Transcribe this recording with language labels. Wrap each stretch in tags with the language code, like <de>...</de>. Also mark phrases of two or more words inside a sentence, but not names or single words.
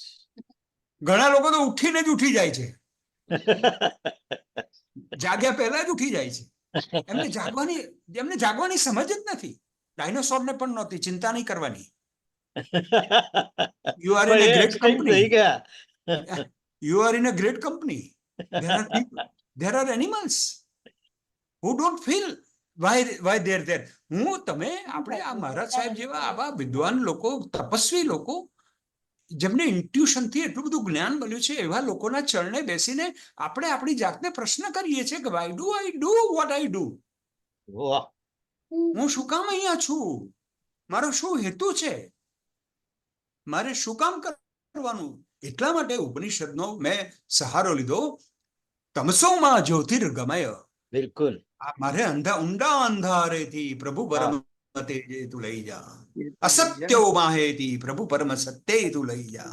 <gu>ઘણા લોકો તો ઉઠીને જ ઉઠી જાય છે, જાગ્યા પહેલા જ ઉઠી જાય છે. એમને જાગવાની સમજ જ નથી. ડાયનોસોરને પણ નહોતી. ચિંતા નહીં કરવાની.</gu> <en>you are in a great company. You are in a great company. There are animals who don't feel why they're there.</en> <gu>આપણે આ મહારાજ સાહેબ જેવા આવા વિદ્વાન લોકો, તપસ્વી લોકો, જેમને ઇન્ટ્યુશનથી એટલું બધું જ્ઞાન મળ્યું છે, એવા લોકોના ચરણે બેસીને આપણે આપણી જાતને પ્રશ્ન કરીએ છીએ કે</gu> <en>why do I do what I do?</en> <gu>હું શું કામ અહીંયા છું? મારો શું હેતુ છે? મારે શું કામ કરવાનું? એટલા માટે ઉપનિષદનો મેં સહારો લીધો.</gu> <sa>तमसो मा ज्योतिर्गमय.</sa> <gu>બિલકુલ. મારે ઊંડા અંધારેથી પ્રભુ પરમ તેજે તું લઈ જા, અસત્યો માહેથી પ્રભુ પરમ સત્યે તું લઈ જા.</gu>